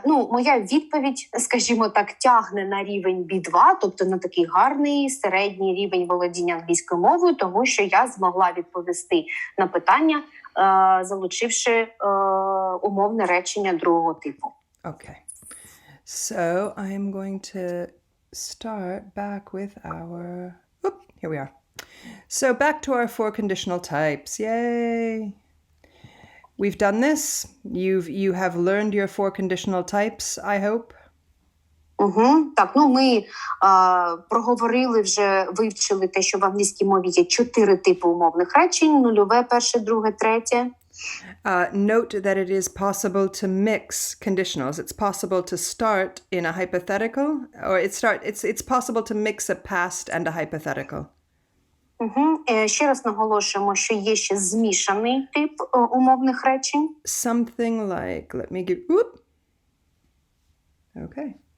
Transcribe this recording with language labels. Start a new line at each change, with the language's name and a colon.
Ukrainian: Моя відповідь, скажімо так, тягне на рівень B2, тобто на такий гарний середній рівень володіння англійською мовою, тому що я змогла відповісти на питання, залучивши умовне речення другого типу.
English: Okay. So I'm going to start back with our... here we are. So back to our 4 conditional types. Yay! We've done this. You have learned your 4 conditional types, I hope.
Ukrainian: Так, ми проговорили вже, вивчили те, що в англійській мові є 4 типи умовних речень: нульове, перше, друге, третє.
English: Note that it is possible to mix conditionals. It's possible to start in a hypothetical, or it's possible to mix a past and a hypothetical.
Ukrainian: Ще раз наголошуємо, що є ще змішаний тип умовних речень.
English: Something like, let me give, okay.